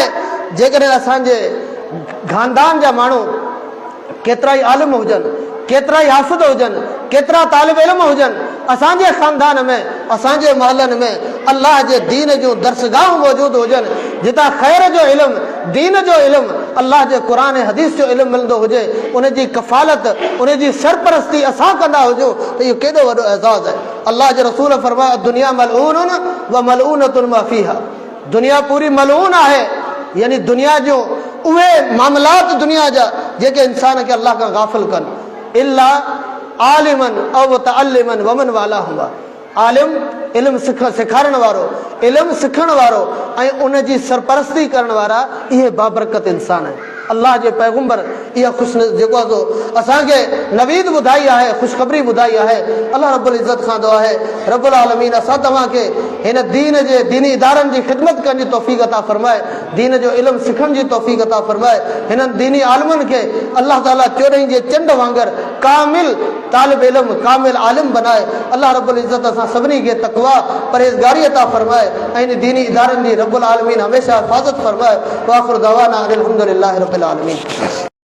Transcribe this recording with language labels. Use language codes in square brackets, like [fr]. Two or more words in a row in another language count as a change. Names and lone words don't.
[sd] जेकॾहिं असांजे ख़ानदान जा माण्हू केतिरा ई आलिम हुजनि, केतिरा ई हाफ़िज़ हुजनि, केतिरा तालिब इल्म हुजनि, असांजे ख़ानदान में, असांजे महलनि में अलाह जे दीन जूं दरसगाहूं मौजूदु हुजनि, जितां ख़ैर जो इल्मु, दीन जो इल्मु, अलाह जे क़ुरान ऐं हदीस जो इल्मु मिलंदो हुजे, उन जी कफ़ालत, उन जी सरपरस्ती असां कंदा हुजूं त इहो केॾो वॾो एज़ाज़ आहे। अलाह जे रसूल फरमाया, [ar] الدنيا ملعونة وملعون ما فيها. [sd] दुनिया पूरी मलऊन आहे, यानी दुनिया जो उहे मामलात दुनिया जा जेके इंसान खे अलाह खां गाफ़िल कनि। [ar] إلا عالما أو متعلما ومن والاه. [sd] आलिम इल्मु सेखारण वारो, इल्मु सिखण वारो ऐं उन जी सरपरस्ती करण वारा, इहे बाबरकत इंसान आहिनि। अलाह जे पैगंबर इहा जेको आहे असांखे नवीद ॿुधाई आहे, ख़ुशख़बरी ॿुधाई आहे। [ar] الله رب العزة [sd] खां दुआ आहे, [ar] رب العالمين [sd] असां तव्हांखे हिन दीन जे दीनी इदारनि जी ख़िदमत करण जी तौफ़ीक़ अता फ़रमाए, दीन जो इल्मु सिखण जी तौफ़ीक़ अता फ़रमाए। हिननि दीनी आलिमनि खे अलाह ताला 14 जे चंड वांगुरु कामिल तालिब इल्मु, कामिल आलिम बनाए। [ar] الله رب العزة [sd] असां सभिनी खे तक़वा परहेज़गारी अता फ़रमाए ऐं इन दीनी इदारनि जी [ar] رب العالمين [sd] हमेशह हिफ़ाज़त फ़रमाए। [ar] وآخر دعوانا أن الحمد لله رب العالمين.